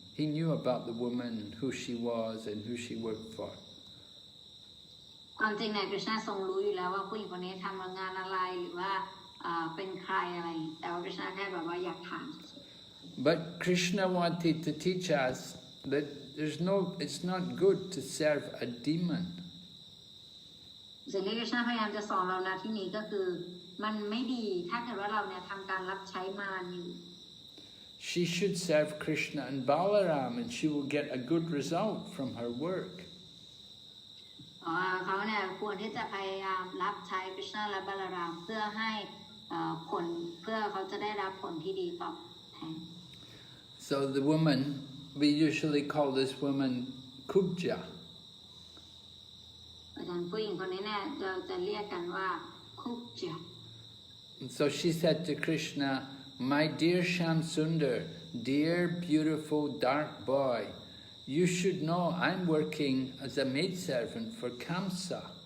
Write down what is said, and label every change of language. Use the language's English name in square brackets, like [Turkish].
[English] He knew about the woman, who she was and who she worked for. [Thai] ความจริงเนี่ยกฤษณะทรงรู้อยู่แล้วว่าผู้หญิงคนนี้ทำงานอะไรหรือว่าเป็นใครอะไรแต่ว่ากฤษณะแค่แบบว่าอยากถาม [English] But Krishna wanted to teach us that it's not good to serve a demon. [Thai] สิ่งที่กฤษณะพยายามจะสอนเราในที่นี้ก็คือมันไม่ดีถ้าเกิดว่าเราเนี่ยทำการรับใช้มารอยู่ [English] She should serve Krishna and Balaram and she will get a good result from her work. [Thai] เขาเนี่ยควรที่จะพยายามรับใช้กฤษณะและบาลารามเพื่อให้ผลเพื่อเขาจะได้รับผลที่ดีตอบแทน [English] So the woman, we usually call this woman Kubja. [Thai] อาจารย์ผู้หญิงคนนี้เนี่ยเราจะเรียกกันว่าคุบจา [English] So she said to Krishna, "My dear Sham Sundar, dear beautiful dark boy, you should know I'm working as a maidservant for Kamsa."